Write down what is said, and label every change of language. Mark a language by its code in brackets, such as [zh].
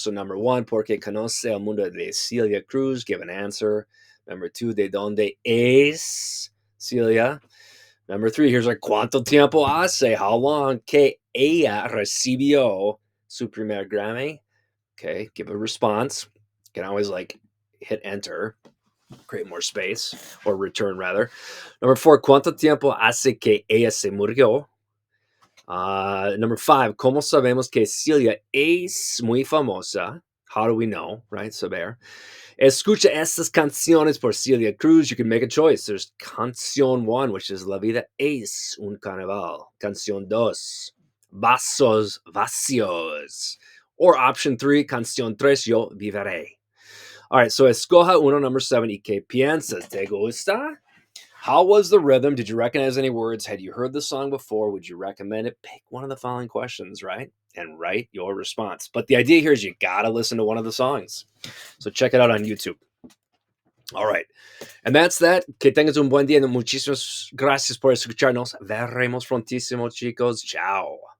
[es] So, number one, ¿por qué conoce el mundo de Celia Cruz? Give an answer. Number two, ¿de dónde es Celia? Number three, here's like, ¿cuánto tiempo hace? How long que ella recibió su primer Grammy? [en] Okay, give a response. You can always like hit enter, create more space, or return rather. [es] Number four, ¿cuánto tiempo hace que ella se murió? Number five, ¿cómo sabemos que Celia es muy famosa? [en] How do we know, right? Saber. Escucha estas canciones por Celia Cruz. You can make a choice. There's Canción 1, which is La vida es un carnaval. Canción 2, Vasos Vacios. Or option 3, Canción 3, Yo viviré. All right, so escoja uno, number 7. ¿Y qué piensas? ¿Te gusta? How was the rhythm? Did you recognize any words? Had you heard the song before? Would you recommend it? Pick one of the following questions, right? And write your response. But the idea here is you got to listen to one of the songs. So check it out on YouTube. All right. And that's that. [es] Que tengas un buen día. Muchísimas gracias por escucharnos. Veremos prontísimo, chicos. Ciao.